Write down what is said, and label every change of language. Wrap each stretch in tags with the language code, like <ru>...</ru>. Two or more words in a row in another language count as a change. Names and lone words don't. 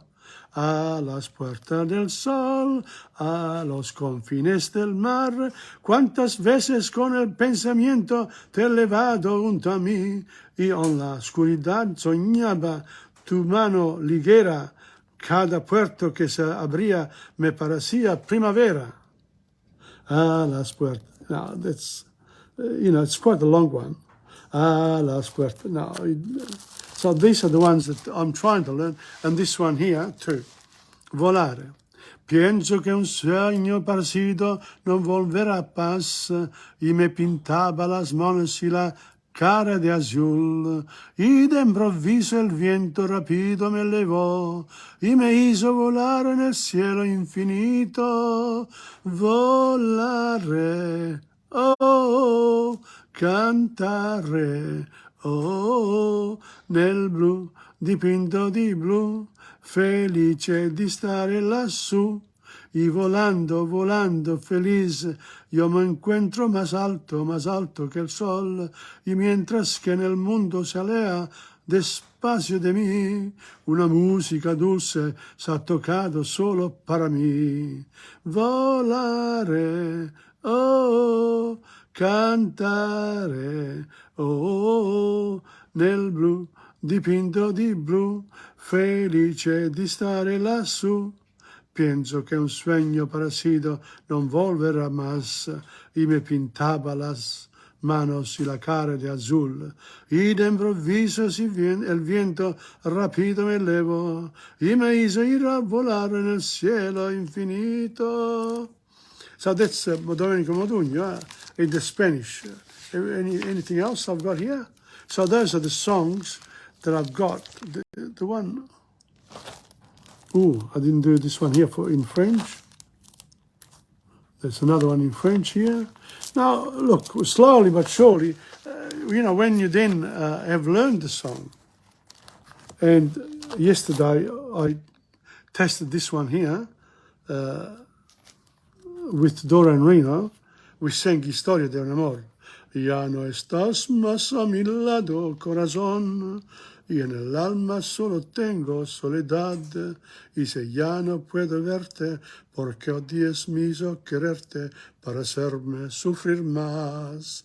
<es>A las puertas del sol, a los confines del mar, cuántas veces con el pensamiento te he levado junto a mí, y en la oscuridad soñaba tu mano liguera, cada puerto que se abría me parecía primavera. A las puertas, no,</es> <en>that's, it's quite a long one.</en> <es>A las puertas, no,</es> <en>So these are the ones that I'm trying to learn. And this one here too. Volare.</en> <es>Pienso che un sueño parecido no volverá paz y me pintaba las manos y la cara de azul y de improviso el viento rápido me elevó y me hizo volar en el cielo infinito.</es> <it>Volare, oh, cantare, oh, nel blu dipinto di blu, felice di stare lassù.</it> <es>Y volando, volando, feliz, yo me encuentro más alto que el sol. Y mientras que en el mundo se alea despacio de mí, una música dulce se ha tocado solo para mí.</es> <it>Volare, oh, cantare, oh, nel blu dipinto di blu, felice di stare lassù.</it> <es>Pienso que un sueño parecido no volverá más y me pintaba las manos y la cara de azul. Y de improviso el viento rápido me elevó y me hizo ir a volar en el cielo infinito.</es> <en>So that's Domenico Modugno in the Spanish. Anything else I've got here? So those are the songs that I've got. The one... Oh, I didn't do this one here in French. There's another one in French here. Now, look, slowly but surely, when you then have learned the song, and yesterday I tested this one here with Dora and Reno. We sang</en> <es>Historia de un Amor. Ya no estás más a mi lado, corazón. Y en el alma solo tengo soledad, y si ya no puedo verte, porque odies me hizo quererte para hacerme sufrir más.</es>